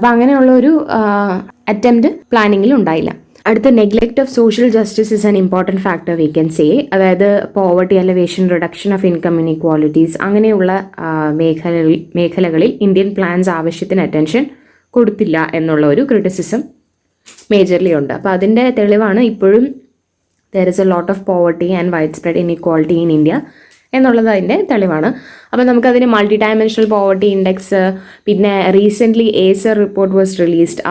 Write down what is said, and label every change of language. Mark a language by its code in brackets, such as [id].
[ml] അപ്പോൾ അങ്ങനെയുള്ള ഒരു അറ്റംപ്റ്റ് പ്ലാനിങ്ങിൽ ഉണ്ടായില്ല. [en] അടുത്ത, neglect of social justice is an important factor we can say. [ml] അതായത് poverty അലവേഷൻ, reduction of income inequalities, അങ്ങനെയുള്ള മേഖലകളിൽ ഇന്ത്യൻ പ്ലാൻസ് ആവശ്യത്തിന് അറ്റൻഷൻ കൊടുത്തില്ല എന്നുള്ള ഒരു ക്രിറ്റിസിസം മേജർലി ഉണ്ട്. അപ്പോൾ അതിൻ്റെ തെളിവാണ് ഇപ്പോഴും [en] there is a lot of poverty and widespread inequality in India [ml] എന്നുള്ളത് അതിൻ്റെ തെളിവാണ്. അപ്പോൾ നമുക്കതിന് മൾട്ടി ഡയമെൻഷണൽ പോവർട്ടി ഇൻഡെക്സ്, പിന്നെ recently Acer report was released.